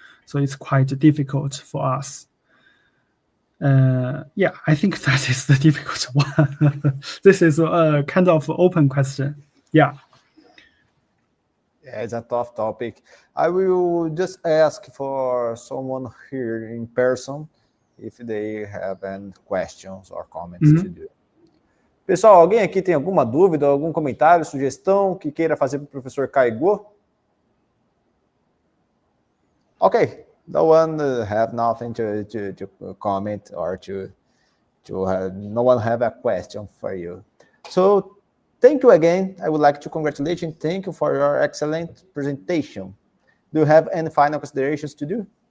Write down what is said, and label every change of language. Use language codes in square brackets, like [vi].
[en] So it's quite difficult for us. Yeah, I think that is the difficult one. This is a kind of open question. Yeah. Yeah, it's a tough topic. I will just ask for someone here in person if they have any questions or comments to do. [pt] Pessoal, alguém aqui tem alguma dúvida, algum comentário, sugestão que queira fazer para o professor Gege? [en] Okay, no one have nothing to comment or to have, no one have a question for you. So thank you again. I would like to congratulate you. Thank you for your excellent presentation. Do you have any final considerations to do?